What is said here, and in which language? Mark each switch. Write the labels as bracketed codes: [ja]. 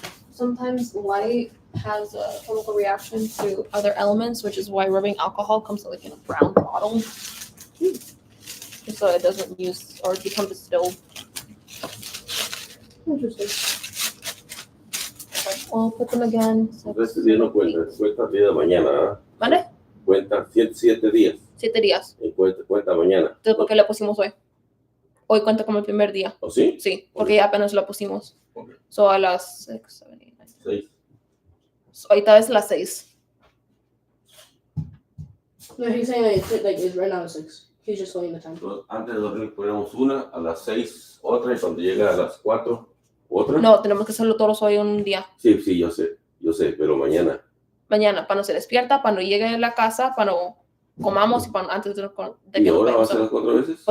[en] Sometimes light has a chemical reaction to other elements, which is why rubbing alcohol comes like in a brown bottle. So it doesn't use or become distilled. Interesting. Okay, well, put them again. [es] Entonces, este día no cuenta, cuenta el día de mañana, ¿ah? ¿Vale? Cuenta 7 días. 7 días. Y cuenta mañana. Entonces, ¿por qué le pusimos hoy? Hoy cuenta como el primer día. ¿O sí? Sí, porque ya apenas lo pusimos. Ok. So, a las 6, 7, 8, 9. 6. Ahorita es las 6. [en] No, he's saying it's right now at 6. He's just holding the time. [es] Entonces, antes de dormir ponemos una, a las 6 otra, y cuando llega a las 4 otra. No, tenemos que hacerlo todos hoy un día. Sí, yo sé, pero mañana. Mañana, para no se despierta, para no llegue a la casa, para no comamos y para antes de ¿Y que nos ahora va a vayamos. ser las 4 veces?